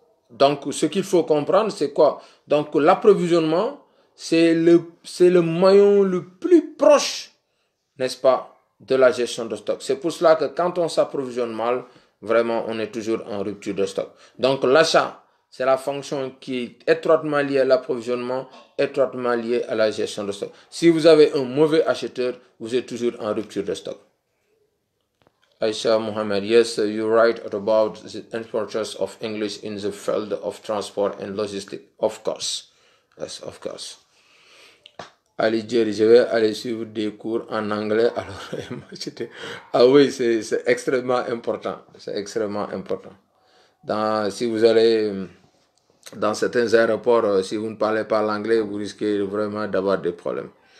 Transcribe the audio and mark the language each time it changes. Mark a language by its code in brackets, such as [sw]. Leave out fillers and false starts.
[fr] Donc, ce qu'il faut comprendre, c'est quoi? Donc, l'approvisionnement, c'est le maillon le plus proche, n'est-ce pas, de la gestion de stock. C'est pour cela que quand on s'approvisionne mal, vraiment, on est toujours en rupture de stock. Donc, l'achat c'est la fonction qui est étroitement liée à l'approvisionnement, étroitement liée à la gestion de stock. Si vous avez un mauvais acheteur, vous êtes toujours en rupture de stock. [en] Aisha Mohammed, yes, you write about the importance of English in the field of transport and logistics. Of course. Yes, of course. [fr] Ali Jerry, je vais aller suivre des cours en anglais. Alors, ah oui, c'est extrêmement important. C'est extrêmement important. Si vous allez dans certains aéroports, si vous ne parlez pas l'anglais, vous risquez vraiment d'avoir des problèmes.